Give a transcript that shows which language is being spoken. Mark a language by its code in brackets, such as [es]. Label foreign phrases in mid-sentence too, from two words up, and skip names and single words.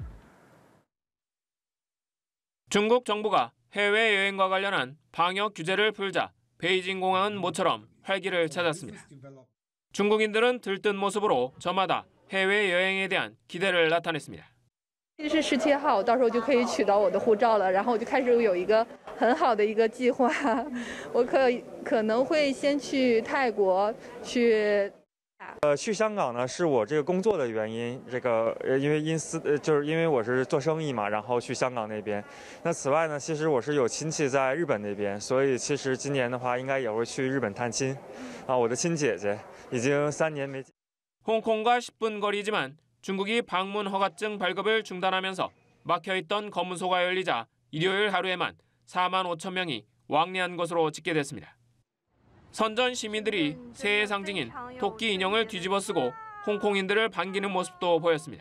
[ko] 중국 정부가 해외여행과 관련한 방역 규제를 풀자 베이징 공항은 모처럼 활기를 찾았습니다. 중국인들은 들뜬 모습으로 저마다 해외여행에 대한 기대를 나타냈습니다. [zh] 是17号，到时候就可以取到我的护照了，然后我就开始有一个很好的一个计划，我可能会先去泰国去。去香港呢是我这个工作的原因，因为就是因为我是做生意嘛，然后去香港那边。那此外呢，其实我是有亲戚在日本那边，所以其实今年的话应该也会去日本探亲。我的亲姐姐已经3年没。 [ko] 홍콩과 10분 거리지만 중국이 방문 허가증 발급을 중단하면서 막혀있던 검문소가 열리자 일요일 하루에만 4만 5천 명이 왕래한 것으로 집계됐습니다. 선전 시민들이 새해 상징인 토끼 인형을 뒤집어 쓰고 홍콩인들을 반기는 모습도 보였습니다.